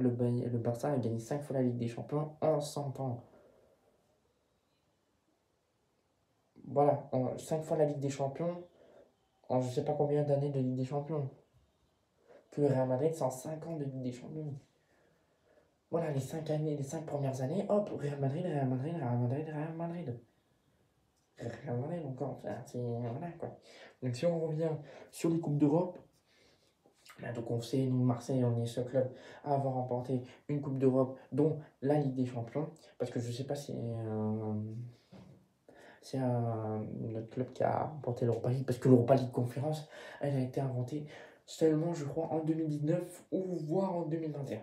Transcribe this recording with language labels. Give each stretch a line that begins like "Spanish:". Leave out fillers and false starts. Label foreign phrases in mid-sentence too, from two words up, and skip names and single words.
French: Le Barça a gagné 5 fois la Ligue des Champions en 100 ans. Voilà, 5 fois la Ligue des Champions en je sais pas combien d'années de Ligue des Champions. Que le Real Madrid, c'est en 5 ans de Ligue des Champions. Voilà, les 5 années, les 5 premières années, hop, Real Madrid, Real Madrid, Real Madrid, Real Madrid. Real Madrid encore, enfin, c'est. Voilà quoi. Donc si on revient sur les Coupes d'Europe, donc on sait, nous, Marseille, on est ce club à avoir remporté une Coupe d'Europe, dont la Ligue des Champions. Parce que je sais pas si c'est notre club qui a remporté l'Europa League, parce que l'Europa League Conférence, elle a été inventée seulement, je crois, en 2019 ou voire en 2021.